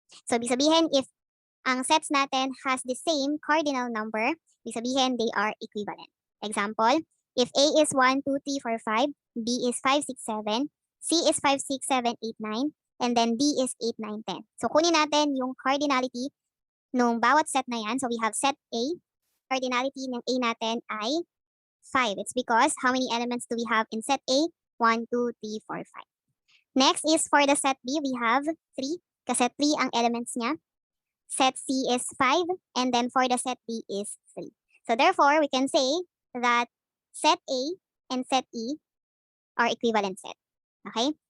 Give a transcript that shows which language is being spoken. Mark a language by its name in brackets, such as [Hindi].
[Filipino] So ibig sabihin, [English] if ang sets natin has the same cardinal number, [Filipino] ibig sabihin [English] they are equivalent. Example, if A is 1, 2, 3, 4, 5, B is 5, 6, 7, C is 5, 6, 7, 8, 9, and then D is 8, 9, 10. [Filipino] So kunin natin yung cardinality nung bawat set na yan. [English] So we have set A. [Filipino] Cardinality ng A natin ay 5. [English] It's because how many elements do we have in set A? 1, 2, 3, 4, 5. Next is for the set B, we have 3. [Filipino] Kasi 3 ang elements niya. [English] Set C is 5. And then for the set B is 3. So therefore, we can say that set A and set E are equivalent set. Okay?